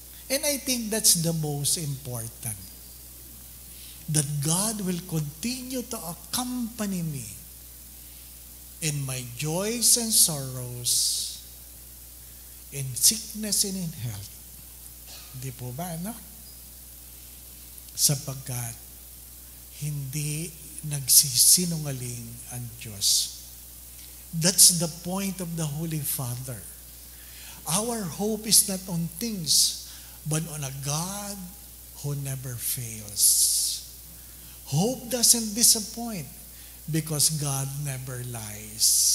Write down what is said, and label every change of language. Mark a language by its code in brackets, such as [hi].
[en] And I think that's the most important. That God will continue to accompany me in my joys and sorrows, in sickness and in health. [tl] Di po ba, no? Sapagkat hindi nagsisinungaling ang Diyos. [en] That's the point of the Holy Father. Our hope is not on things, but on a God who never fails. Hope doesn't disappoint because God never lies.